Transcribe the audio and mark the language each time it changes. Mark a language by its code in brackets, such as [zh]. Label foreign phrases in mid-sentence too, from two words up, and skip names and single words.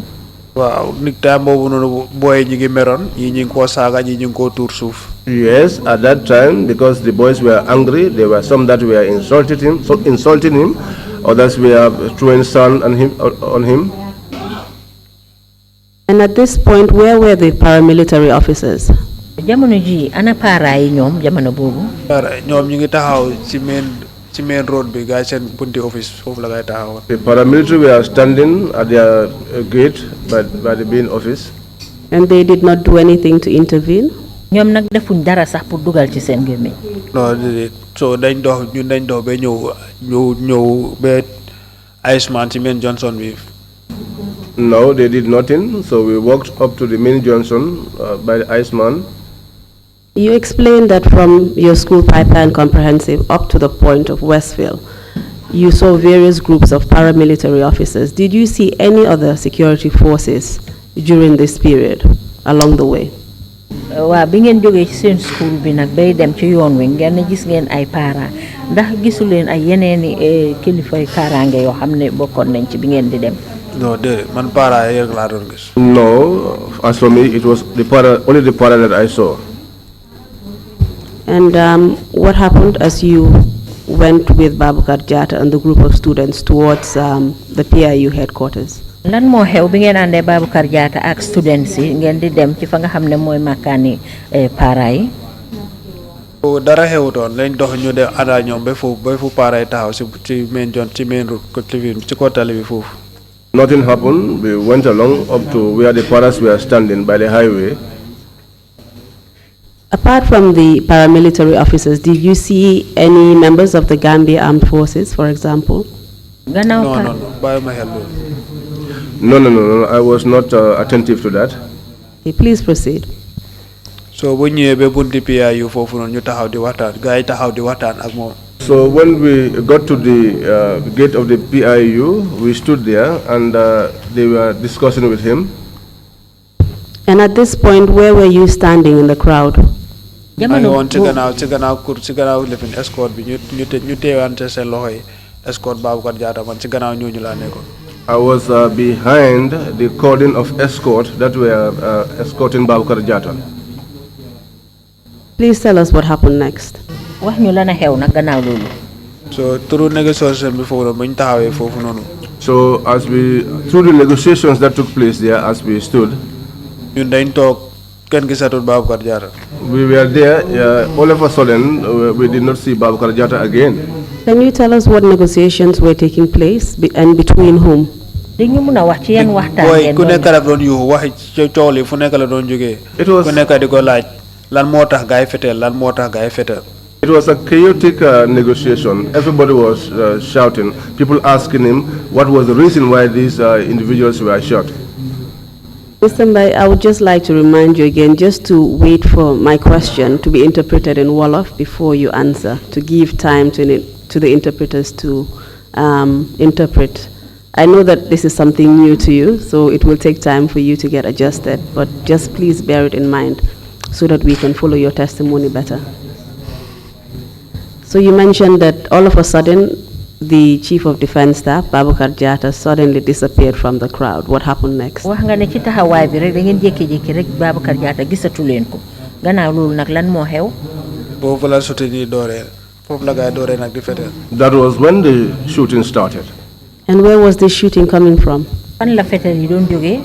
[wo] waaw nit time boobu noonu booy ñi ngi meroon ñi ngi koo saaga ñi ngi koo tuur suuf. [en] Yes, at that time, because the boys were angry, there were some that were insulting him, others were throwing sand on him. And at this point, where were the paramilitary officers? [wo] jamono ji ana para yi ñoom jamono boobu. ñoom ñu ngi taxaw ci [en] main road [wo] bi gaay seen bunti office foofu la ngay taxaw. [en] The paramilitary were standing at their gate by the main office. And they did not do anything to intervene? [wo] ñoom nag defuñ dara sax pour dugal ci seen gémmiñ. non déedéet so dañ dox ba ñëw ba Iceman ci main Johnson bi. [en] No, they did nothing. So we walked up to the main Johnson by the Iceman. You explained that from your school pipeline comprehensive up to the point of Westfield, you saw various groups of paramilitary officers. Did you see any other security forces during this period along the way? [wo] Wa bi ngeen jógee ci seen school bi nag bay dem ci yoon wi ngeen gis ngeen ay para ndax gisuleen ay yeneeni kilifay kaaraange yoo xam ne bokkoon nañ ci bi ngeen di dem. No, man para rek laa doon gis. [en] No, as for me, it was only the para that I saw. And what happened as you went with Babukar Jatta and the group of students towards the PIU headquarters? [wo] Lan moo xew bi ngeen àndee Babukar Jatta ak students yi ngeen di dem ci fa nga xam ne mooy makkaani para yi. Dara xewutoon lañ dox ñu dem ànda ñoom ba fu para yi taxaw ci main route ko ci ko tali bi foofu. [en] Nothing happened. We went along up to where the paras were standing by the highway. Apart from the paramilitary officers, did you see any members of the Gambia Armed Forces, for example? No. No. I was not attentive to that. Okay, please proceed. So when you [wo] be bunti PIU foofu noonu ñu taxaw di waxtaan gars yi taxaw di waxtaan ak moom. [en] So when we got to the gate of the PIU, we stood there and they were discussing with him. And at this point, where were you standing in the crowd? [wo] maa ngi woon ci gannaaw lifin escort bi ñu teewante seen loxo yi escort Babukar Jatta man ci gannaaw ñooñu laa nekkoon. [en] I was behind the cordon of escort that were escorting Babukar Jatta. Please tell us what happened next. [wo] wax ñu lan a xew nag gannaaw loolu. [en] So through negotiation [wo] bi foofu noonu ba ñu taxawee foofu noonu. [en] So through the negotiations that took place there as we stood, [wo] ñun dañ toog kenn gisatul Babukar Jatta. [en] We were there, all of a sudden we did not see Babukar Jatta again. Can you tell us what negotiations were taking place and between whom? [wo] dañu mun a wax ci yan waxtaan ngeen ku nekk la doon yuuxu wax ci coow li fu nekk la doon jógee. ku nekk di ko laaj lan moo tax gaay feteel lan moo tax gaay feteel. [en] It was a chaotic negotiation. Everybody was shouting. People asking him what was the reason why these individuals were shot. Mr. Mbye, I would just like to remind you again just to wait for my question to be interpreted in Wolof before you answer, to give time to the interpreters to interpret. I know that this is something new to you, so it will take time for you to get adjusted, but just please bear it in mind so that we can follow your testimony better. So you mentioned that all of a sudden, the Chief of Defense Staff, Babukar Jatta, suddenly disappeared from the crowd. What happened next? [wo] wax nga ne ci taxawaay bi rek da ngeen jékki-jékki rek Babukar Jatta gisatu leen ko gannaaw loolu nag lan moo xew. foofu la shooting yi dooree foofu la gaay dooree nag di feteel. [en] That was when the shooting started. And where was this shooting coming from? [wo] fan la fetel yi doon jógee.